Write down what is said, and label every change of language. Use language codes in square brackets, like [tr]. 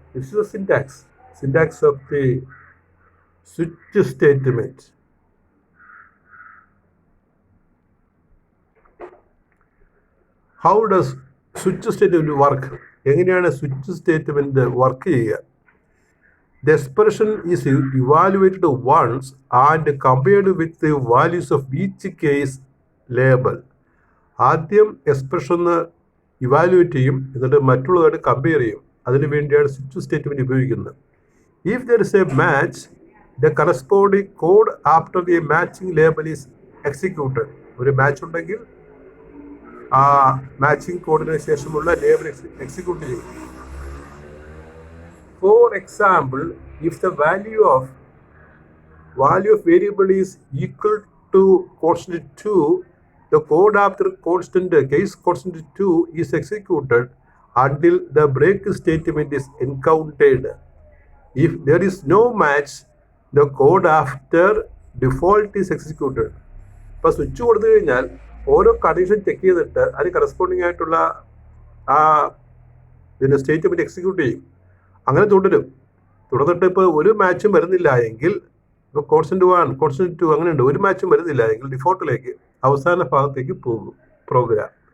[en] This is the syntax of the switch statement. How does switch statement work? [ml] എങ്ങനെയാണ് switch statement work ചെയ്യുക? [en] The expression is evaluated once and compared with the values of each case label. [ml] ആദ്യം expression evaluate ചെയ്യും, എന്നിട്ട് മറ്റുള്ളതായിട്ട് compare ചെയ്യും. അതിനു വേണ്ടിയാണ് switch statement ഉപയോഗിക്കുന്നത്. [en] If there is a match, the corresponding code after the matching label is executed. [ml] ഒരു match ഉണ്ടെങ്കിൽ ആ മാച്ചിങ് കോഡിന് ശേഷമുള്ള ലേബൽ എക്സിക്യൂട്ട് ചെയ്യും. [en] For example, if the value of variable is equal to constant 2, the code after case constant 2 is executed until the break statement is encountered. If there is no match, the code after default is executed. [ml] ഇപ്പോൾ switch കൊടുത്തു കഴിഞ്ഞാൽ ഓരോ condition check ചെയ്തിട്ട് അതിന് corresponding ആയിട്ടുള്ള ആ statement execute ചെയ്യും. അങ്ങനെ തുടർന്നിട്ട് ഇപ്പോൾ ഒരു മാച്ചും വരുന്നില്ല എങ്കിൽ, ഇപ്പോൾ കോൺസ്റ്റന്റ് 1 കോൺസ്റ്റന്റ് 2 അങ്ങനെയുണ്ട്, ഒരു മാച്ചും വരുന്നില്ല എങ്കിൽ ഡിഫോൾട്ടിലേക്ക് അവസാന ഭാഗത്തേക്ക് പോകും പ്രോഗ്രാം.